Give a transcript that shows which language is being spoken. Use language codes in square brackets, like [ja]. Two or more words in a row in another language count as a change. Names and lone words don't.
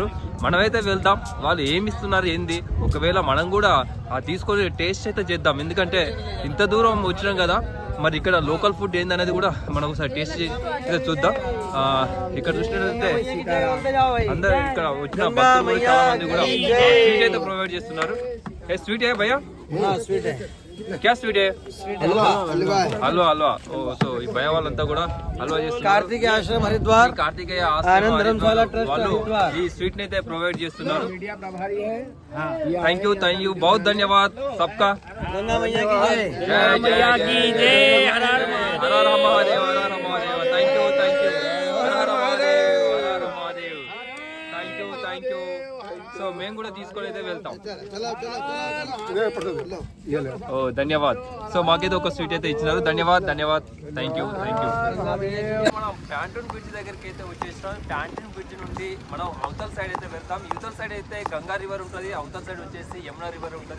[te] మనమైతే వెళ్దాం, వాళ్ళు ఏమి ఇస్తున్నారు ఏంది, ఒకవేళ మనం కూడా తీసుకొని టేస్ట్ అయితే చేద్దాం. ఎందుకంటే ఇంత దూరం వచ్చినాం కదా, మరి ఇక్కడ లోకల్ ఫుడ్ ఏందనేది కూడా మనం ఒకసారి టేస్ట్ అయితే చూద్దాం. ఇక్కడ చూసినట్లయితే అందరు ఇక్కడ వచ్చిన భక్తులు చాలా మంది కూడా స్వీట్ అయితే ప్రొవైడ్ చేస్తున్నారు. స్వీట్ ఏ భయ్యా? [hi] क्या स्वीट है? हलवा हलवा. [te] ओ సో ఈ భయ వాళ్ళంతా కూడా హల్వా చేస్తున్నారు. కార్తికేయ ఆశ్రమం హరిద్వార్, కార్తికేయ ఆశ్రమం ధర్మశాల ట్రస్ట్ హరిద్వార్ ఈ స్వీట్ ని అయితే ప్రొవైడ్ చేస్తున్నారు. [en] thank you [hi] बहुत धन्यवाद सबका. गंगा मैया की जय, जय मैया की जय. हर हर महादेव, हर हर महादेव. [en] thank you [hi] हर हर महादेव, हर हर महादेव. [en] thank you. [te] సో మేము కూడా తీసుకొని అయితే వెళ్తాం. ఓ ధన్యవాద్. సో మాకైతే ఒక స్వీట్ అయితే ఇచ్చినారు. ధన్యవాద్. [en] thank you. [te] మనం పాంటూన్ బ్రిడ్జ్ దగ్గరికి అయితే వచ్చేసినాం. పాంటూన్ బ్రిడ్జ్ నుండి మనం అవతల సైడ్ అయితే వెళ్తాం. యువతల సైడ్ అయితే గంగా రివర్ ఉంటుంది, అవతల సైడ్ వచ్చేసి యమునా రివర్ ఉంటుంది.